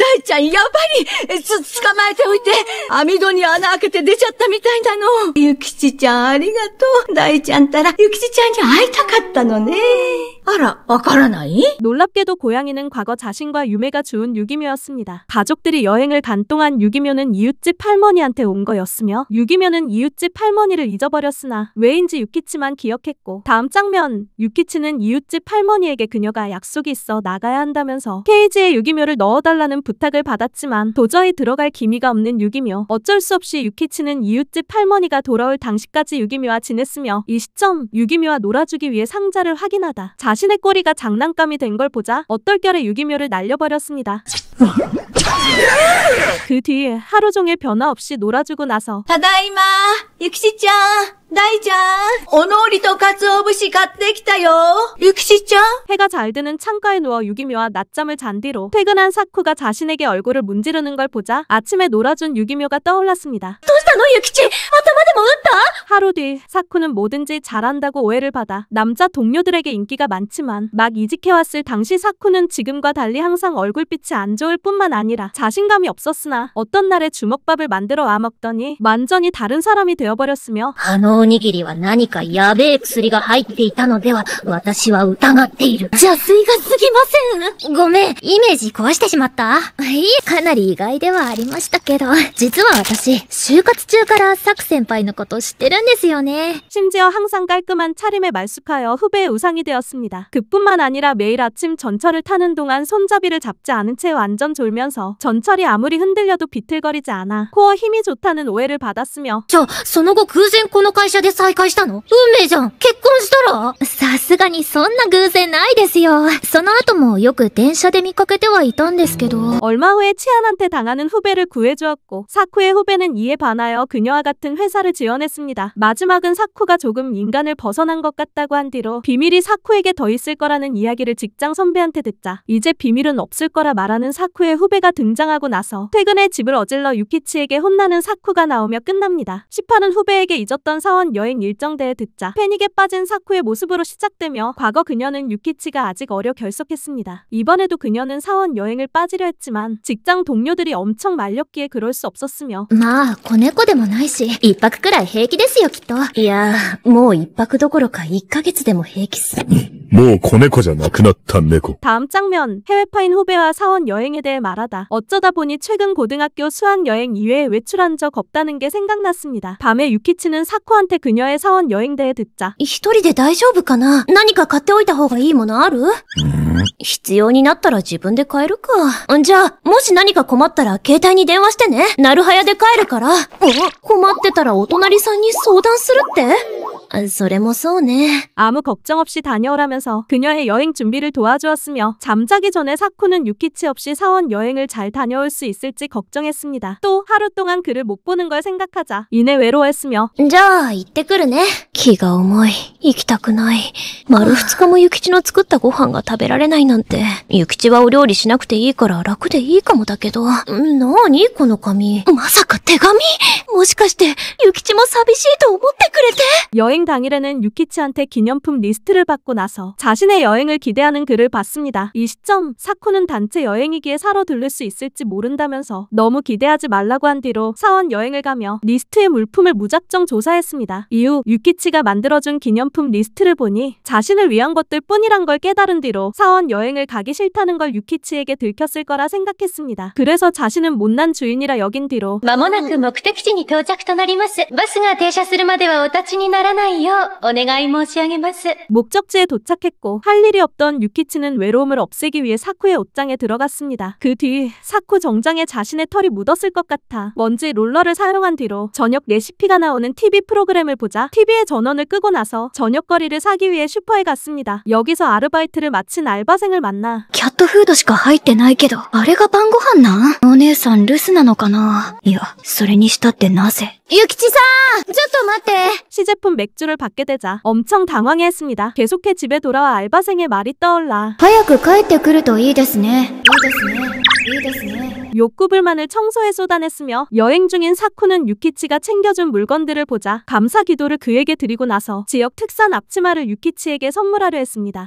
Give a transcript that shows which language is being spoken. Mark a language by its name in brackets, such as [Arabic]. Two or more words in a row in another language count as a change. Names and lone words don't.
[Japanese] 大ちゃんやばい。捕まえておいて。網戸に穴開けて出ちゃったみたいなの。ゆきちちゃんありがとう。大ちゃんったらゆきちちゃんに会いたかったのね。あら、わからない？ [Korean] 놀랍게도 고양이는 과거 자신과 유매가 주운 유기묘였습니다. 가족들이 여행을 간 동안 유기묘는 이웃집 할머니한테 온 거였으며 유기묘는 이웃집 할머니를 잊어버렸으나 왜인지 유키치만 기억했고 다음 장면 유키치는 이웃집 할머니에게 그녀가 약속이 있어 나가야 한다면서 케이지에 유기묘를 넣어달라는 부탁을 받았지만 도저히 들어갈 기미가 없는 유기묘. 어쩔 수 없이 유키치는 이웃집 할머니가 돌아올 당시까지 유기묘와 지냈으며 이 시점 유기묘와 놀아주기 위해 상자를 확인하다 자신의 꼬리가 장난감이 된 걸 보자 어떨결에 유기묘를 날려버렸습니다. 그 뒤에 하루 종일 변화 없이 놀아주고 나서 [Japanese] ただいま、ゆきちちゃん。大ちゃん、おのりと鰹節買ってきたよ。ゆきちちゃん。 [Korean] 해가 잘 드는 창가에 누워 유기묘와 낮잠을 잔 뒤로 퇴근한 사쿠가 자신에게 얼굴을 문지르는 걸 보자 아침에 놀아준 유기묘가 떠올랐습니다. [Japanese] どうしたの、ゆきち。頭でも打った？ [Korean] 하루 뒤 사쿠는 뭐든지 잘한다고 오해를 받아 남자 동료들에게 인기가 많지만 막 이직해왔을 당시 사쿠는 지금과 달리 항상 얼굴빛이 안 좋을 뿐만 아니라 자신감이 없었으나 어떤 날에 주먹밥을 만들어 와먹더니 완전히 다른 사람이 되어버렸으며 [Japanese] あのおにぎりは何かやべえ薬が入っていたのでは、私は疑っている。邪推が過ぎません。ごめん、イメージ壊してしまった？いえ、かなり意外ではありましたけど、実は私、就活中からサク先輩のこと知ってるんですよね。 [Korean] 심지어 항상 깔끔한 차림에 말쑥하여 후배의 우상이 되었습니다. 그뿐만 아니라 매일 아침 전철을 타는 동안 손잡이를 잡지 않은 채 완전 졸면서 전철이 아무리 흔들려도 비틀거리지 않아 코어 힘이 좋다는 오해를 받았으며 [Japanese] その後偶然この会会社で再会したの？運命じゃん。結婚したら？さすがにそんな偶然ないですよ。その後もよく電車で見かけてはいたんですけど。 [Korean] 얼마 후에 치안한테 당하는 후배를 구해주었고 사쿠의 후배는 이에 반하여 그녀와 같은 회사를 지원했습니다. 마지막은 사쿠가 조금 인간을 벗어난 것 같다고 한 뒤로 비밀이 사쿠에게 더 있을 거라는 이야기를 직장 선배한테 듣자 이제 비밀은 없을 거라 말하는 사쿠의 후배가 등장하고 나서 퇴근에 집을 어질러 유키치에게 혼나는 사쿠가 나오며 끝납니다. 10화는 후배에게 잊었던 사원 여행 일정대에 듣자 패닉에 빠진 사쿠의 모습으로 시작되며 과거 그녀는 유키치가 아직 어려 결석했습니다. 이번에도 그녀는 사원 여행을 빠지려 했지만 직장 동료들이 엄청 말렸기에 그럴 수 없었으며 [Japanese] まあ、子猫でもないし、一泊くらい平気ですよ、きっと。いや、もう一泊どころか1ヶ月でも平気っす。もう子猫じゃなくなった猫。 [Korean] 다음 장면 해외파인 후배와 사원 여행에 대해 말하다 어쩌다 보니 최근 고등학교 수학여행 이외에 외출한 적 없다는 게 생각났습니다. 밤에 유키치는 사쿠한테 그녀의 사원 여행 대해 듣자 [Japanese] 一人で大丈夫かな？何か買っておいた方がいいものある？必要になったら自分で買えるか。じゃあ、もし何か困ったら携帯に電話してね。なるはやで帰るから。困ってたらお隣さんに相談するって？それもそうね。 [Korean] 아무 걱정 없이 다녀오라면서 그녀의 여행 준비를 도와주었으며 잠자기 전에 사쿠는 유키치 없이 사원 여행을 잘 다녀올 수 있을지 걱정했습니다. 또 하루 동안 그를 못 보는 걸 생각하자 이내 외로워했으며 [Japanese] じゃあ、行ってくるね。気が重い。行きたくない。丸2日もゆきちの作ったご飯が食べられないなんて。ゆきちはお料理しなくていいから楽でいいかもだけど。なにこの紙。まさか手紙？もしかして、ゆきちも寂しいと思ってくれて？ [Korean] 여행 당일에는 유키치한테 기념품 리스트를 받고 나서 자신의 여행을 기대하는 글을 봤습니다. 이 시점 사쿠는 단체 여행이기에 사러 들를 수 있을지 모른다면서 너무 기대하지 말라고 한 뒤로 사원 여행을 가며 리스트의 물품을 무작정 조사했습니다. 이후 유키치가 만들어준 기념품 리스트를 보니 자신을 위한 것들 뿐이란 걸 깨달은 뒤로 사원 여행을 가기 싫다는 걸 유키치에게 들켰을 거라 생각했습니다. 그래서 자신은 못난 주인이라 여긴 뒤로 [Japanese] まもなく目的地に到着となります。バスが停車するまではお立ちにならないようお願い申し上げます。 [Korean] 목적지에 도착했고 할 일이 없던 유키치는 외로움을 없애기 위해 사쿠의 옷장에 들어갔습니다. 그 뒤 사쿠 정장에 자신의 털이 묻었을 것 같아 먼지 롤러를 사용한 뒤로 저녁 레시피가 나오는 TV 프로그램을 보자 TV의 전원을 끄고 나서 저녁거리를 사기 위해 슈퍼에 갔습니다. 여기서 아르바이트를 마친 알바생을 만나 [Japanese] キャットフードしか入ってないけど、あれが晩ご飯なん？お姉さん留守なのかな？いや、それにしたってなぜ？ゆきちさん！ちょっと待って！ [Korean] 시제품 맥주를 받게 되자 엄청 당황해했습니다. 계속해 집에 돌아와 알바생의 말이 떠올라 [Japanese] 早く帰ってくるといいですね。いいですね。いいですね。 [Korean] 욕구불만을 청소에 쏟아냈으며 여행 중인 사쿠는 유키치가 챙겨준 물건들을 보자 감사 기도를 그에게 드리고 나서 지역 특산 앞치마를 유키치에게 선물하려 했습니다.